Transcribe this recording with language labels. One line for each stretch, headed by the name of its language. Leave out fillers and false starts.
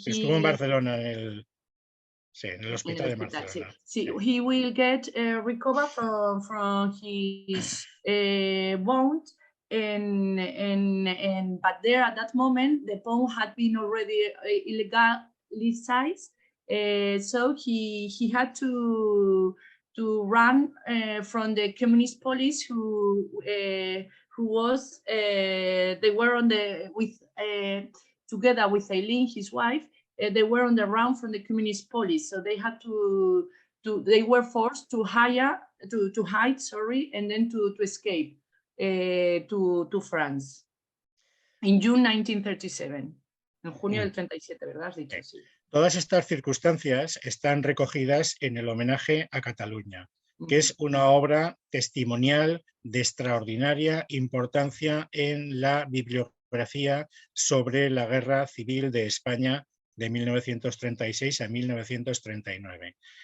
Spanish: estuvo en Barcelona en el hospital de Barcelona.
English: Sí, he will get recover from his wound, and but there at that moment the POUM had been already illegalized, so he had to run from the communist police who was they were on the together with Aileen, his wife. They were on the run from the communist police, so they had they were forced to hide, and then to escape to France in June 1937.
Spanish: En junio del 37, ¿verdad? Has dicho, sí. Todas estas circunstancias están recogidas en el homenaje a Cataluña, que es una obra testimonial de extraordinaria importancia en la bibliografía sobre la Guerra Civil de España de 1936 a 1939.